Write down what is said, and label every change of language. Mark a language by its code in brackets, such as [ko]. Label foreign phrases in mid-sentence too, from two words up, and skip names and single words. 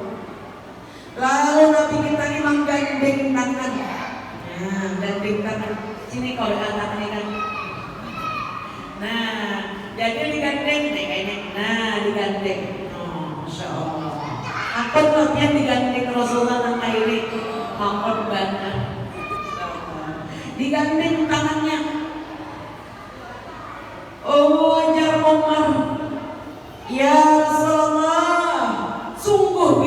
[id] Lalu Nabi kita ini menggandeng tangan. Nah, gandeng tangan. Sini kalau tangan ini kan. Nah, jadi digandeng deh kayaknya. Nah, digandeng. Oh, Masya Allah. Aku lebihnya digandeng Rasulullah dan Khairi. Makon banget. Digandeng tangannya. Oh, wajar Umar. Ya Rasulullah, sungguh